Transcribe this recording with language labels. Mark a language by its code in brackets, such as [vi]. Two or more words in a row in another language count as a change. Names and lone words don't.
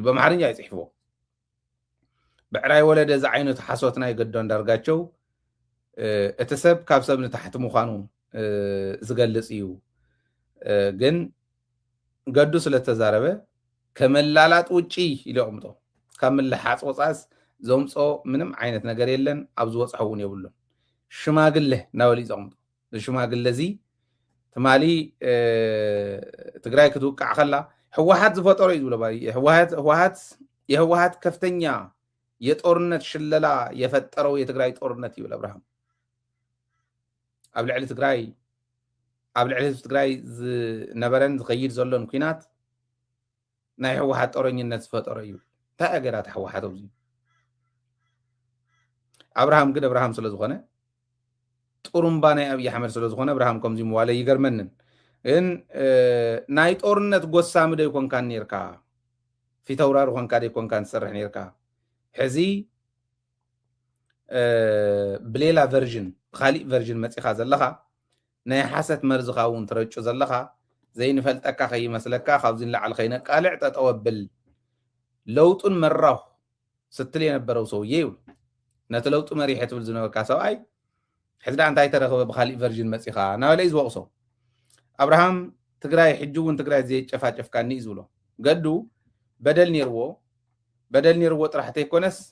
[ti] በማሕርኛ ይፅሕፍዎ ብዕራይ ወለደ እዚ ዓይነቱ ሓሶት ናይ ገዱ ኣንዳርጋቸው እቲ ሰብ ካብ ሰብ ንታሕቲ ምዃኑ ዝገልፅ እዩ ግን ገዱ ስለተዛረበ [am] ከመላላጥ ውጪ [ti] ኢሉ ኣቕምጦ ካብ ምልሓፅ ወፃስ ዘምፆ ምንም ዓይነት ነገር የለን ኣብ ዝወፅሖ እውን የብሉን ሽማግለ እናበሉ እዩ ዘቕምጦ እዚ ሽማግለ እዚ ትማሊ ትግራይ ክትውቃዕ ከላ ህወሓት ዝፈጠሮ እዩ ዝብሎ ህወሓት [am] የህወሓት ከፍተኛ የጦርነት ሽለላ የፈጠረው የትግራይ ጦርነት [ti] ይብል ኣብርሃም ኣብ ልዕሊ ትግራይ ዝነበረን ዝኸይድ ዘሎን ኩናት ናይ ህወሓት ጦረኝነት ዝፈጠሮ እዩ እንታይ ኣገራት ህወሓት ኣብዚ ኣብርሃም ግን ኣብርሃም ስለ ዝኾነ ጥሩምባ ናይ ኣብዪ ኣሕመድ ስለ ዝኾነ ኣብርሃም ከምዚ ምዋለ ይገርመንን ግን ናይ ጦርነት ጎሳሚ ዶ ይኮንካን ነርካ ፊተውራሪ ኮንካ ዶ ይኮንካን ትሰርሕ ነርካ ሕዚ ብሌላ ቨርዥን ብካሊእ ቨርዥን መፂኻ ዘለኻ ናይ ሓሰት መርዝኻ እውን ትረጩ ዘለኻ ዘይንፈልጠካ ከይመስለካ ካብዚ ንላዕሊ ከይነቃልዕ ጠጠው ኣብል [am] ለውጡን መራሁ ስትል የነበረው ሰውዬ [ti] ይብሉ ነቲ ለውጡ መሪሐ ትብል ዝነበርካ ሰብኣይ ሕዚ ዳ እንታይ ተረኸበ ብካሊእ ቨርዥን መፂኻ ናበለይ ዝወቕሶ ኣብርሃም ትግራይ ሕጂ እውን ትግራይ ዘየጨፋጨፍካኒ እዩ ዝብሎ ገዱ በደል ነርዎ ጥራሕ ተይኮነስ